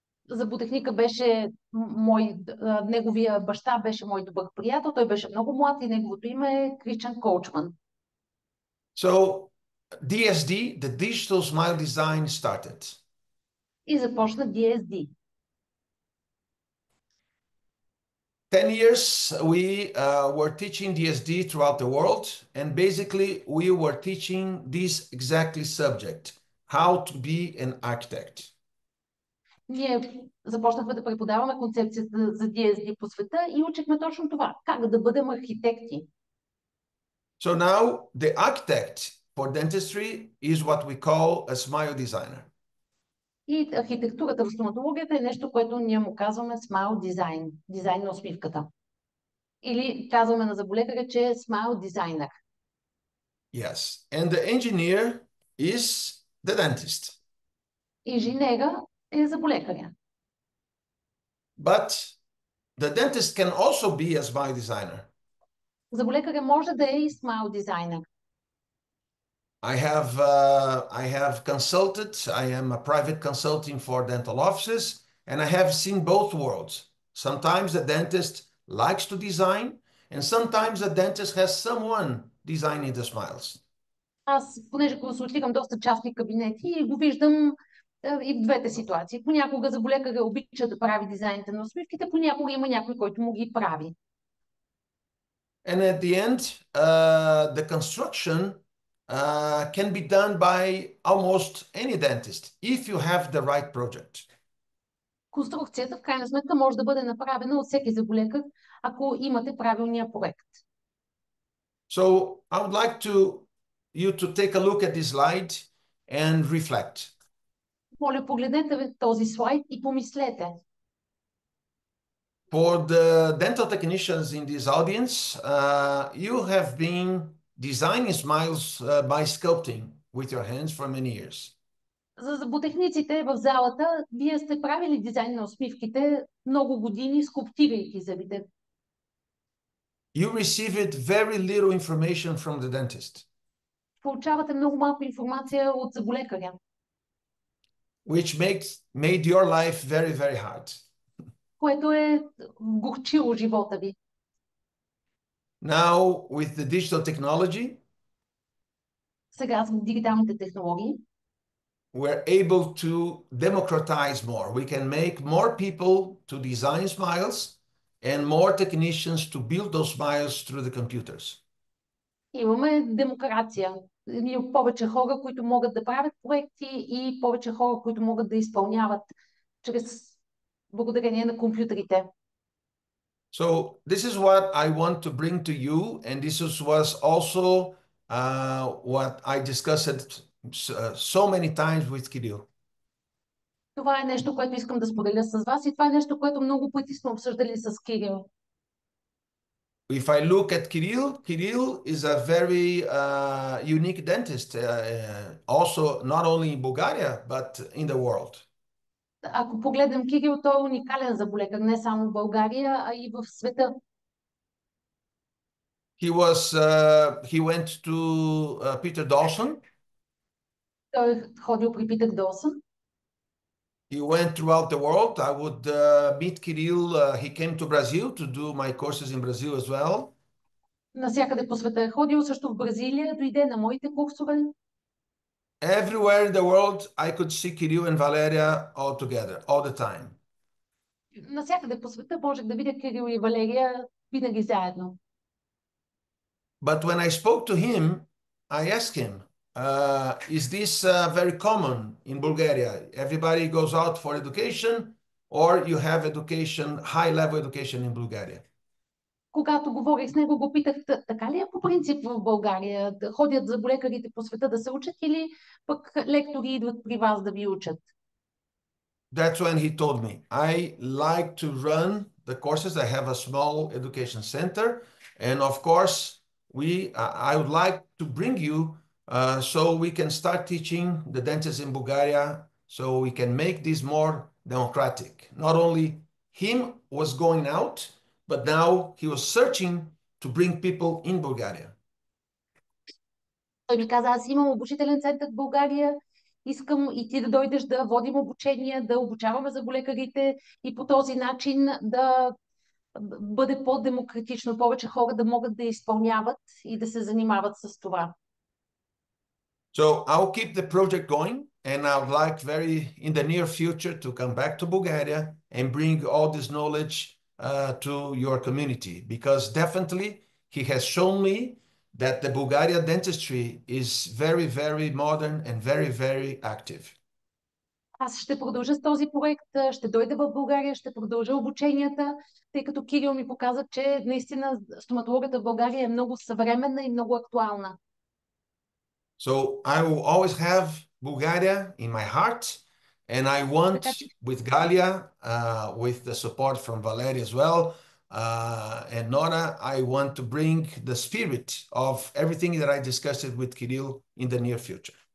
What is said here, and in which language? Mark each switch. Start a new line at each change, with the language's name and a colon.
Bulgarian: Зъботехника беше неговия баща беше мой добър приятел, той беше много млад и неговото име е Christian Coachman.
English: So DSD, the Digital Smile Design, started.
Bulgarian: И започна DSD.
English: 10 years we were teaching DSD throughout the world, and basically we were teaching this exactly subject, how to be an architect.
Bulgarian: Ние започнахме да преподаваме концепцията за DSD по света и учихме точно това, как да бъдем архитекти.
English: So now the architect for dentistry is what we call a smile designer.
Bulgarian: И архитектурата в стоматологията е нещо, което ние му казваме smile design, дизайн на усмивката. Или казваме на зъболекаря, че е smile designer.
English: Yes, and the engineer is the dentist.
Bulgarian: Инженера е зъболекаря.
English: But the dentist can also be a smile designer.
Bulgarian: Зъболекаря може да е и smile designer.
English: I have consulted. I am a private consulting for dental offices, and I have seen both worlds. Sometimes the dentist likes to design, and sometimes the dentist has someone designing the smiles.
Bulgarian: Аз, понеже консултирам доста частни кабинети и го виждам и в двете ситуации. Понякога зъболекаря обича да прави дизайните на усмивките, понякога има някой, който му ги прави.
English: And at the end, the construction can be done by almost any dentist if you have the right project.
Bulgarian: Конструкцията в крайна сметка може да бъде направена от всеки зъболекар, ако имате правилния проект.
English: So I would like you to take a look at this slide and reflect.
Bulgarian: Моля, погледнете този слайд и помислете.
English: For the dental technicians in this audience, you have been designing smiles by sculpting with your hands for many years.
Bulgarian: За зъботехниците в залата, вие сте правили дизайн на усмивките много години, скулптирайки зъбите.
English: You received very little information from the dentist,
Bulgarian: Получавате много малко информация от зъболекаря,
English: which made your life very, very hard.
Bulgarian: което е горчило живота ви.
English: Now, with the digital technology,
Bulgarian: Сега с дигиталните технологии,
English: we're able to democratize more. We can make more people to design smiles and more technicians to build those smiles through the computers.
Bulgarian: имаме демокрация. Ние повече хора, които могат да правят проекти и повече хора, които могат да изпълняват благодарение на компютрите.
English: So this is what I want to bring to you, and this was also what I discussed so many times with Kirill.
Bulgarian: Това е нещо, което искам да споделя с вас и това е нещо, което много пъти сме обсъждали с Кирил.
English: If I look at Kirill is a very unique dentist, also not only in Bulgaria, but in the world.
Bulgarian: Ако погледнем Кирил, той е уникален зъболекар не само в България, а и в света.
English: He went to Peter Dawson.
Bulgarian: Той е ходил при Питър Долсън.
English: He went throughout the world. I would meet Kirill. He came to Brazil to do my courses in Brazil as well.
Bulgarian: Навсякъде по света е ходил, също в Бразилия, дойде на моите курсове.
English: Everywhere in the world, I could see Kirill and Valeria all together, all the time.
Bulgarian: Навсякъде по света можех да видя Кирил и Валерия винаги заедно.
English: But when I spoke to him, I asked him, is this very common in Bulgaria? Everybody goes out for education, or you have education, high-level education in Bulgaria?
Bulgarian: Когато говорих с него, го питах, така ли е по принцип в България? Да ходят зъболекарите по света да се учат или пък лектори идват при вас да ви учат?
English: That's when he told me, I like to run the courses. I have a small education center. And of course, I would like to bring you so we can start teaching the dentists in Bulgaria so we can make this more democratic. Not only him was going out, but now he was searching to bring people in Bulgaria.
Bulgarian: Той ми каза, аз имам обучителен център в България, искам и ти да дойдеш да водим обучение, да обучаваме зъболекарите и по този начин да бъде по-демократично, повече хора да могат да изпълняват и да се занимават с това.
English: So I'll keep the project going, and I would like in the near future to come back to Bulgaria and bring all this knowledge to your community, because definitely he has shown me that the Bulgarian dentistry is very, very modern and very, very active.
Bulgarian: Аз ще продължа с този проект, ще дойда в България, ще продължа обученията, тъй като Кирил ми показа, че наистина стоматологията в България е много съвременна и много актуална.
English: So I will always have Bulgaria in my heart, and I want with Galia, with the support from Valeria as well, and Nora, I want to bring the spirit of everything that I discussed with Kirill in the near future.